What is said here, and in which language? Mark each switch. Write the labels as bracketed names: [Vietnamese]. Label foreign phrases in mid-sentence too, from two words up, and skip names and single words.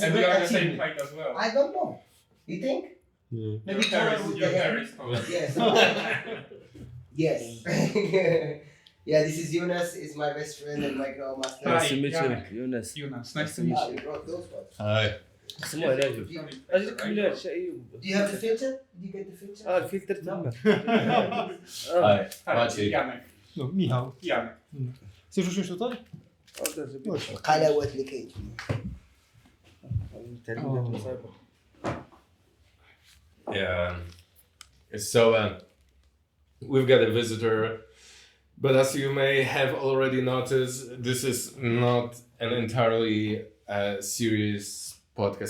[English] And we great are the same achievement. height as well. I don't know. You think? Yeah. Maybe taller with the Your hair. hair is taller. Yes. Yes. Yeah, this is Younes. Is my best friend and my girl master. Hi. Nice to meet you, Yannick. Younes. Younes, nice to meet Ah, you. you brought those ones. Hi. [Arabic] اسمه أيوب. أجل كملات أيوب. [English] Do you have the filter? Did you get the filter? [Arabic] الفلتر تما. [English] Hi. Hi, Maciej. Janek. No, Michał. Janek. [Polish] Chcesz usiąść tutaj? [Arabic] قلاوة الكيك. [English] Yeah. So we've got a visitor, but as you may have already noticed, this is not an entirely serious podcast.